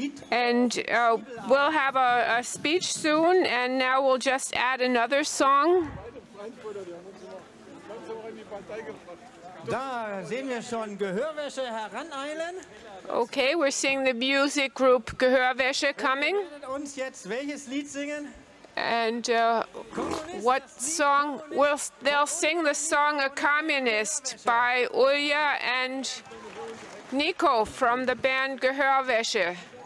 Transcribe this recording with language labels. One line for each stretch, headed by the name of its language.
English: And we'll have a speech soon, and now we'll just add another song.
German: Da sehen wir schon Gehörwäsche heraneilen.
English: Okay, we're seeing the music group Gehörwäsche coming.
German: Uns jetzt welches Lied singen?
English: And what song? They'll sing the song "A Communist" by Ulja and Nico from the band Gehörwäsche.